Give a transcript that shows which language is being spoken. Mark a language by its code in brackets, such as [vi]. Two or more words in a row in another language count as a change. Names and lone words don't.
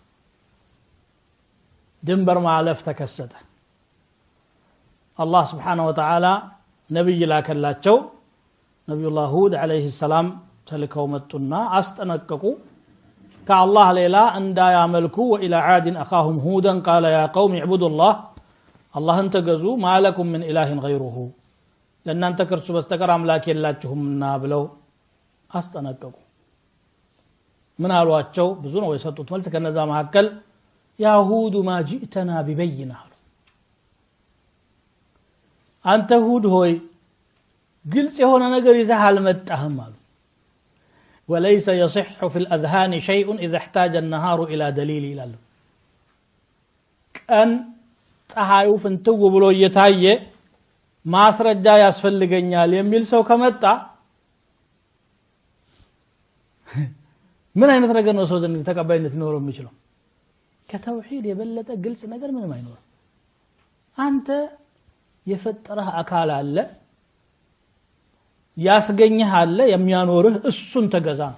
[am] ድንበር ማለፍ ተከሰተ አላህ [ar] سبحانه وتعالى [am] ነብይ ላከላቸው ነብዩላህ ሁድ [ar] عليه السلام [am] ተልከው መጡና አስጠነቀቁ ከአላህ ሌላ እንዳያመልኩ [ar] وإلى عاد أخاهم هودا قال يا قوم اعبدوا الله [am] አላህን ተገዙ [ar] ما لكم من إله غيره [am] ለእናንተ ከርሱ በስተቀር አምላክ የላችሁምና ብለው አስጠነቀቁ ምን አሏቸው ብዙ ነው የሰጡት መልስ ከነዛ መካከል ያሁዱ [ar] ما جئتنا ببينة [am] አንተ ሁድ ሆይ ግልጽ የሆነ ነገር ይዘህ አልመጣህም አሉ [ar] وليس يصح في الأذهان شيء إذا احتاج النهار إلى دليل [am] ይላሉ ቀን ፀሐዩ ፍንትው ብሎ እየታየ ማስረጃ ያስፈልገኛል የሚል ሰው ከመጣ ምን አይነት ነገር ነው ሰው ዘንድ ተቀባይነት ሊኖረው የሚችለው? ከተውሂድ የበለጠ ግልጽ ነገር ምንም አይኖርም። አንተ የፈጠረህ አካል አለ፣ ያስገኘህ አለ፣ የሚያኖርህ እሱን ተገዛ ነው